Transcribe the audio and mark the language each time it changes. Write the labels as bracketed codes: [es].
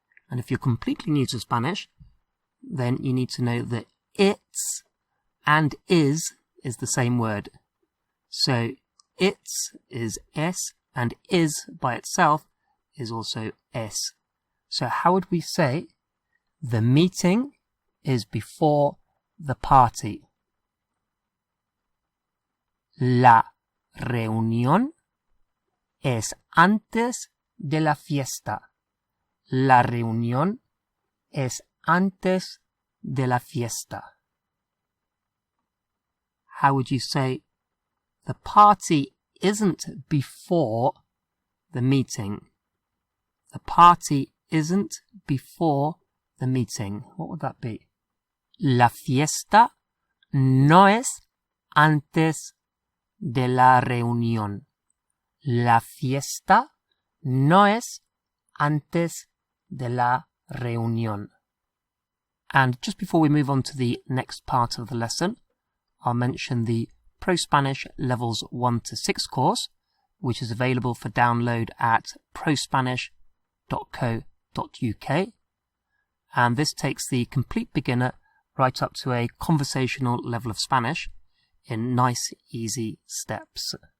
[en] And if you're completely new to Spanish, then you need to know that it's and is the same word. So it's is es and is by itself is also es. So how would we say the meeting is before the party? [es] La reunión es antes de la fiesta. La reunión es antes de la fiesta. [en] How would you say the party isn't before the meeting? The party isn't before the meeting. What would that be? [es] La fiesta no es antes de la reunión. La fiesta no es antes de la reunión. [en] And just before we move on to the next part of the lesson, I'll mention the ProSpanish Levels 1 to 6 course, which is available for download at prospanish.co.uk. And this takes the complete beginner right up to a conversational level of Spanish in nice, easy steps.